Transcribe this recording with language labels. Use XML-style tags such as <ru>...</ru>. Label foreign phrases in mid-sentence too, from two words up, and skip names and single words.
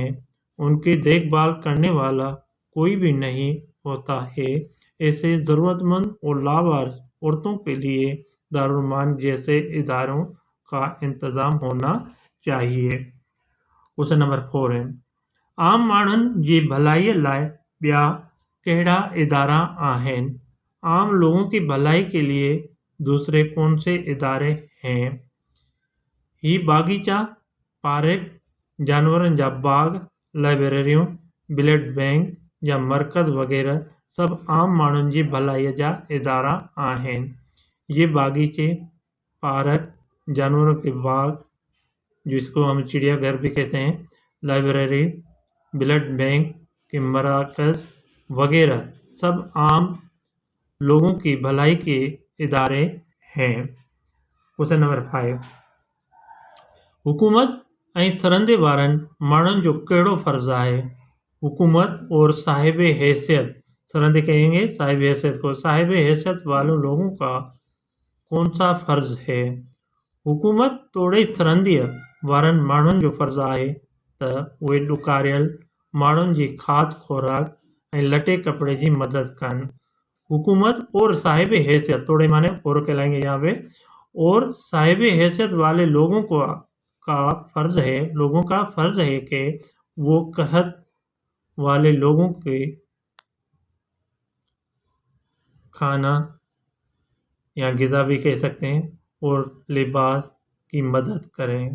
<ur>ان کی دیکھ بھال کرنے والا کوئی بھی نہیں ہوتا ہے. ایسے ضرورت مند اور لاوارث عورتوں کے لیے دارالامان جیسے اداروں کا انتظام ہونا چاہیے.</ur> <en>question number</en> <sd>4 है आम माण्हुनि जी भलाईअ लाइ ॿिया कहिड़ा इदारा आहिनि?</sd> <ur>عام لوگوں کی بھلائی کے لیے دوسرے کون سے ادارے ہیں?</ur> <sd>ही बागीचा, पार्क, जानवरनि जा बाग, लाइब्रेरियूं,</sd> <en>blood bank</en> <sd>या मर्कज़ वग़ैरह सभु आम माण्हुनि जी भलाईअ जा इदारा आहिनि।</sd> <ur>یہ باغیچے، پارک، جانوروں کے باغ جس کو ہم چڑیا گھر بھی کہتے ہیں، لائبریری,</ur> <en>blood bank</en> <ur>کے مراکز وغیرہ سب عام لوگوں کی بھلائی کے ادارے ہیں.</ur> <en>question number 5,</en> <sd>हुकूमत ऐं सरहंदे वारनि माण्हुनि जो कहिड़ो फ़र्ज़ु आहे?</sd> <ur>حکومت اور صاحب حیثیت، سرہندے کہیں گے صاحب حیثیت کو، صاحب حیثیت والے لوگوں کا کون سا فرض ہے?</ur> <sd>हुकूमत तोड़े सरहंदीअ वारनि माण्हुनि जो फ़र्ज़ु आहे त उहे ॾुकारियल माण्हुनि जी खाद खुराक ऐं लटे कपिड़े जी मदद कनि।</sd> <ur>حکومت اور صاحب حیثیت، توڑے مانے اور کہلائیں گے یہاں پے، اور صاحب حیثیت والے لوگوں کا فرض ہے کہ وہ قحط والے لوگوں کے کھانا یا غذا بھی کہہ سکتے ہیں اور لباس کی مدد کریں.</ur>